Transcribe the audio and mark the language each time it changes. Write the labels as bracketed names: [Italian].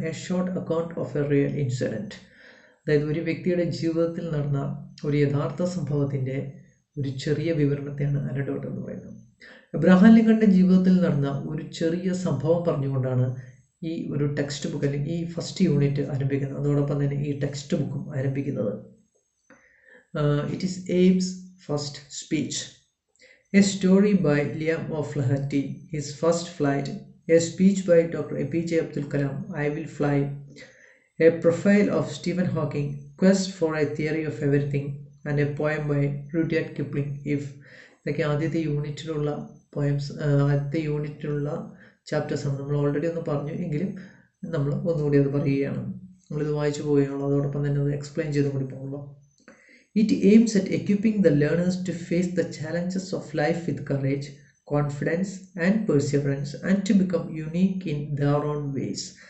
[English] A short account of a real incident. [Malayalam] അതായത് ഒരു വ്യക്തിയുടെ ജീവിതത്തിൽ നടന്ന ഒരു യഥാർത്ഥ സംഭവത്തിൻ്റെ ഒരു ചെറിയ വിവരണത്തെയാണ് അനഡോട്ട് എന്ന് പറയുന്നത്. എബ്രഹാം ലിങ്കൻ്റെ ജീവിതത്തിൽ നടന്ന ഒരു ചെറിയ സംഭവം പറഞ്ഞുകൊണ്ടാണ് ഈ ഒരു ടെക്സ്റ്റ് ബുക്ക് അല്ലെങ്കിൽ ഈ ഫസ്റ്റ് യൂണിറ്റ് ആരംഭിക്കുന്നത്. അതോടൊപ്പം തന്നെ ഈ ടെക്സ്റ്റ് ബുക്കും ആരംഭിക്കുന്നത്. [English] It is Abe's first speech. A story by Liam O'Flaherty, His First Flight, a speech by Dr. APJ Abdul Kalam, I Will Fly, a profile of Stephen Hawking, Quest for a Theory of Everything, and a poem by Rudyard Kipling, If. [Malayalam] ഇതൊക്കെ ആദ്യത്തെ യൂണിറ്റിലുള്ള poems, ആദ്യത്തെ യൂണിറ്റിലുള്ള ചാപ്റ്റേഴ്സാണ്. നമ്മൾ already ഒന്ന് പറഞ്ഞു എങ്കിലും നമ്മൾ ഒന്നുകൂടി അത് പറയുകയാണ്. നമ്മളിത് വായിച്ചു പോവുകയാണല്ലോ, അതോടൊപ്പം തന്നെ അത് എക്സ്പ്ലെയിൻ ചെയ്തും കൂടി പോകുമ്പോൾ. [English] It aims at equipping the learners to face the challenges of life with courage, confidence and perseverance and to become unique in their own ways.